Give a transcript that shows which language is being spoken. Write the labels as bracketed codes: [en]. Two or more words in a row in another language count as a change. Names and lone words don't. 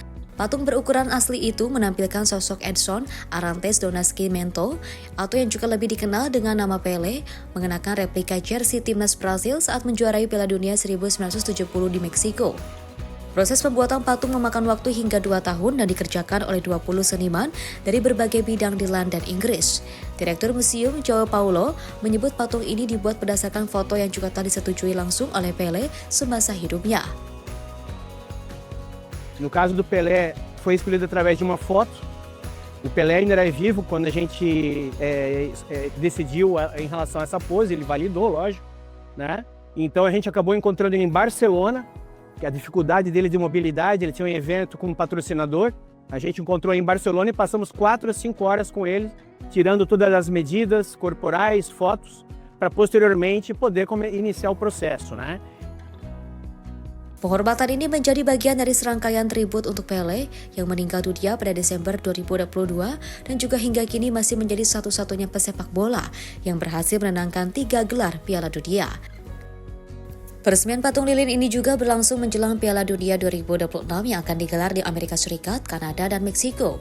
[id] Patung berukuran asli itu menampilkan sosok Edson Arantes do Nascimento, atau yang juga lebih dikenal dengan nama Pelé, mengenakan replika jersey timnas Brasil saat menjuarai Piala Dunia 1970 di Meksiko. Proses pembuatan patung memakan waktu hingga 2 tahun dan dikerjakan oleh 20 seniman dari berbagai bidang di London, Inggris. Direktur Museum João Paulo menyebut patung ini dibuat berdasarkan foto yang juga telah disetujui langsung oleh Pelé semasa hidupnya. [pt] No caso do Pelé, foi escolhido através de uma foto. O Pelé ainda era vivo quando a gente decidiu em relação a essa pose, ele validou, lógico, né? Então a gente acabou encontrando ele em Barcelona, que a dificuldade dele de mobilidade, ele tinha um evento com um patrocinador, a gente encontrou em Barcelona e passamos 4 a 5 horas com ele, tirando todas as medidas corporais, fotos, para posteriormente poder iniciar o processo, né? [id] Penghormatan ini menjadi bagian dari serangkaian tribut untuk Pelé yang meninggal dunia pada Desember 2022 dan juga hingga kini masih menjadi satu-satunya pesepak bola yang berhasil menangkan 3 gelar Piala Dunia. Peresmian patung lilin ini juga berlangsung menjelang Piala Dunia 2026 yang akan digelar di Amerika Serikat, Kanada, dan Meksiko.